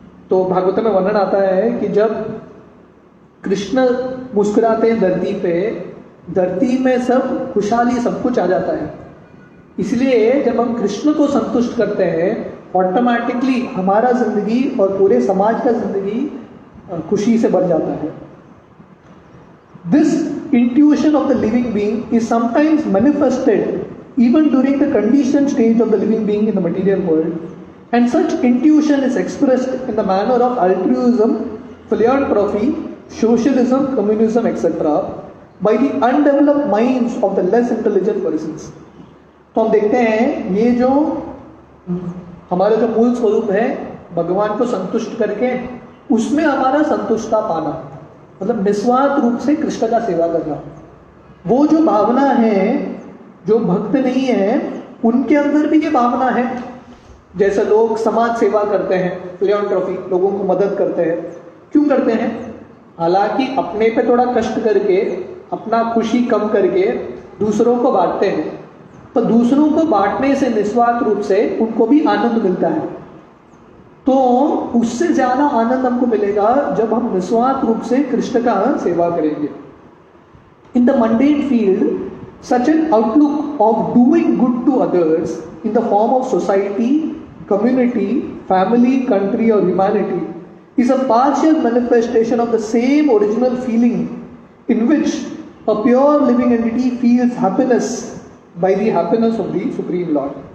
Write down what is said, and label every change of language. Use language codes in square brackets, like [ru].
[hi] तो भागवत में वर्णन आता है कि जब कृष्ण मुस्कुराते हैं धरती पे, धरती में सब खुशहाली सब कुछ आ जाता है। इसलिए जब हम कृष्ण को संतुष्ट करते हैं, ऑटोमेटिकली हमारा जिंदगी और पूरे समाज का जिंदगी खुशी से भर जाता है। [en] This intuition of the living being is sometimes manifested even during the conditioned stage of the living being in the material world, and such intuition is expressed in the manner of altruism, philanthropy, socialism, communism, etc. by the undeveloped minds of the less intelligent persons. [hi] तो हम देखते हैं ये जो हमारा जो मूल स्वरूप है भगवान को संतुष्ट करके उसमें हमारा संतुष्टता पाना, मतलब निस्वार्थ रूप से कृष्ण का सेवा करना। वो जो भावना है, जो भक्त नहीं है उनके अंदर भी ये भावना है। जैसे लोग समाज सेवा करते हैं, फिलैंथ्रोपी, लोगों को मदद करते हैं, क्यों करते हैं? हालांकि अपने पे थोड़ा कष्ट करके अपना खुशी कम करके दूसरों को बांटते हैं, तो दूसरों को बांटने से निस्वार्थ रूप से उनको भी आनंद मिलता है। तो उससे ज्यादा आनंद हमको मिलेगा जब हम निस्वार्थ रूप से कृष्ण का सेवा करेंगे। [en] In the mundane field such an outlook of doing good to others in the form of society, community, family, country or humanity is a partial manifestation of the same original feeling in which a pure living entity feels happiness by the happiness of the Supreme Lord.